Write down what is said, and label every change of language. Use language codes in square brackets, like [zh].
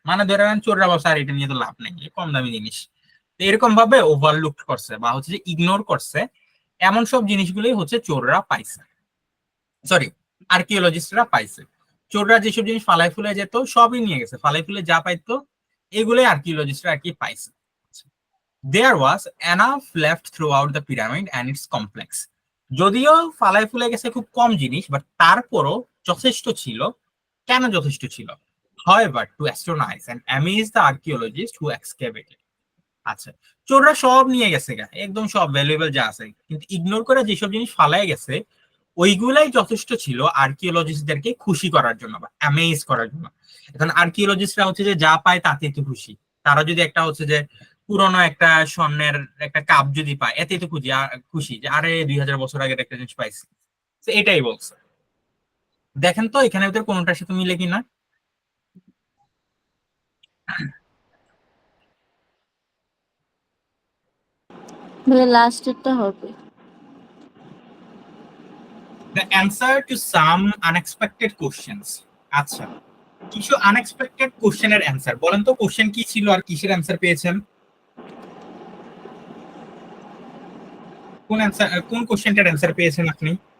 [bn] মানে ধরে নেন চোররা বলছে আর এটা নিয়ে তো লাভ নেই, কম দামি জিনিস, তো এরকম ভাবে ওভারলুক করছে বা হচ্ছে যে ইগনোর করছে, এমন সব জিনিসগুলোই হচ্ছে চোররা পাইছে, সরি আর্কিওলজিস্টরা পাইছে। চোররা যেসব জিনিস ফালাই ফুলে যেত সবই নিয়ে গেছে, ফালাই ফুলে যা পাইতো এগুলোই আর্কিওলজিস্টরা আর কি পাইছে। [en] There was enough left throughout the pyramid and its complex. [bn] যদিও ফালাই ফুলে গেছে খুব কম জিনিস, বাট তারপরও যথেষ্ট ছিল। কেন যথেষ্ট ছিল? [en] However, to astonize and amaze the archaeologists who excavated. [bn] আচ্ছা, চোররা সব নিয়ে গেছে একদম সব ভ্যালুয়েবল যা আছে, কিন্তু ইগনোর করে যেসব জিনিস ফালাই গেছে ওইগুলাই যথেষ্ট ছিল আর্কিওলজিস্টদেরকে খুশি করার জন্য বা অ্যামেজ করার জন্য। এখন আর্কিওলজিস্টরা হচ্ছে যে যা পায় তাতে তো খুশি। তারা যদি একটা হচ্ছে যে পুরনো একটা স্বর্ণের একটা কাপ যদি পায়, এতে তো খুশি যে আরে 2000 বছর আগের একটা জিনিস পাইছি। এটাই বলছে। দেখেন তো এখানে ওদের কোনোটার সাথে মিলে কিনা। লাস্টেরটা হবে। [en] The answer to some unexpected questions. [bn] আচ্ছা, কিছু আনএক্সপেক্টেড কোশ্চেনের অ্যান্সার বলেন তো, কোশ্চেন কি ছিল আর কিসের অ্যান্সার পেয়েছেন? কোন কোশ্চেনটার অ্যান্সার পেয়েছেন আপনি?